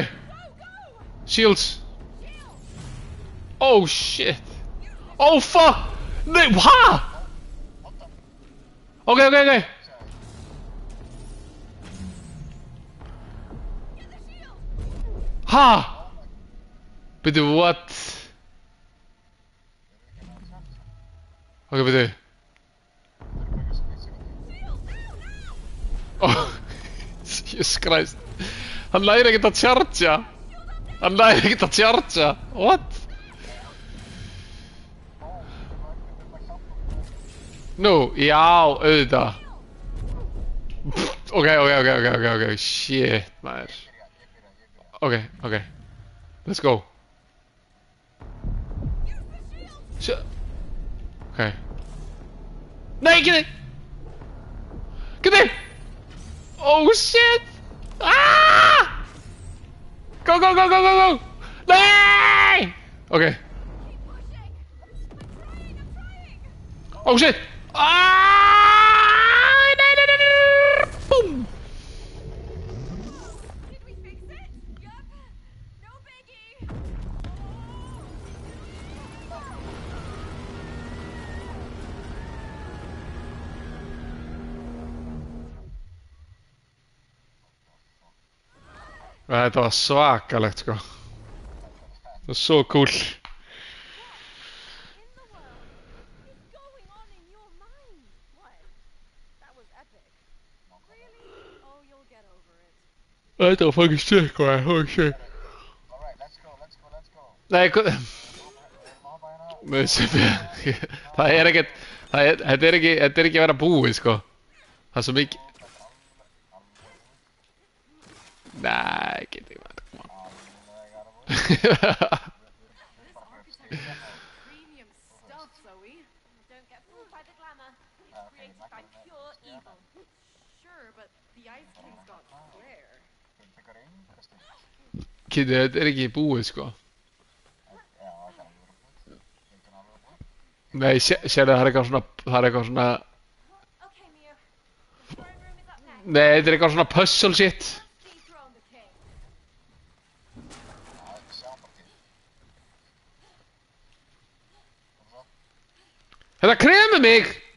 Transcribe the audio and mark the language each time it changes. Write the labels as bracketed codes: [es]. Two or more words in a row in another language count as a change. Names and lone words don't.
[en] Shields. Oh shit. Oh fuck. Nei, ha? Okay. [is] Ha? Bíddu, [en] what? Ok, bíddu. Oh, Jesus Christ. [is] Hann læri ekkert að chargea. Hann læri ekkert að chargea. What? Nú, já, auðvitað. [en] Ok, shit, [is] maður. [en] Ok. Let's go. Ok. [is] Nei, Kitty! Kitty! [en] Oh shit! Ah! Go! Nei! Okay. Oh shit! Ah! Nei! Boom! Did we fix it? Yup. No biggie. [is] Þetta var svakalegt, sko. Það var svo cool. Þetta var [en] fucking sick, man. Holy shit. [is] Nei, það er ekkert, þetta er ekki að vera búið, sko. Það er svo mikið. Nei, get ekki maður, [en] come on. Premium stuff, Zoe. Don't get fooled by the glamour. It's created by pure evil. Sure, but the Ice King's got flair. [is] Kitty, þetta er ekki búið, sko. Nei, sérðu það er eitthvað svona, Nei, þetta er eitthvað svona [en] puzzle shit. [is] Þetta kremur mig!